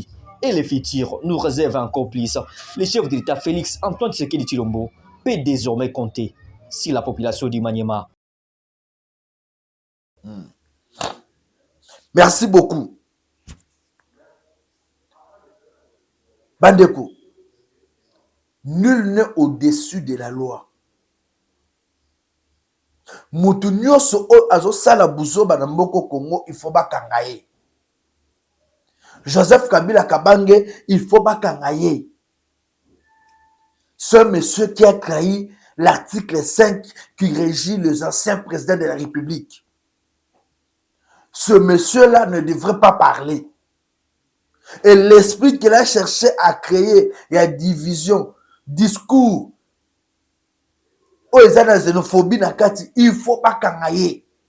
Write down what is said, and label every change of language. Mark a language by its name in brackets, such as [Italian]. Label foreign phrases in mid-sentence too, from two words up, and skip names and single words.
[French] Et le futur nous réserve un complice. Le chef de l'État Félix Antoine Tshisekedi Tshilombo peut désormais compter sur la population du Maniema. Merci beaucoup. Bandeko, nul n'est au-dessus de la loi. [Lingala] Mutu nyonso o azo sala buzoba na mboko Congo, [French] il faut [Lingala] bakangaye. [French] Joseph Kabila Kabange, il faut bakangaye. Ce monsieur qui a trahi l'article 5 qui régit les anciens présidents de la République. Ce monsieur-là ne devrait pas parler. Et l'esprit qu'il a cherché à créer, il y a division, discours, xénophobie, il ne faut pas kangaye.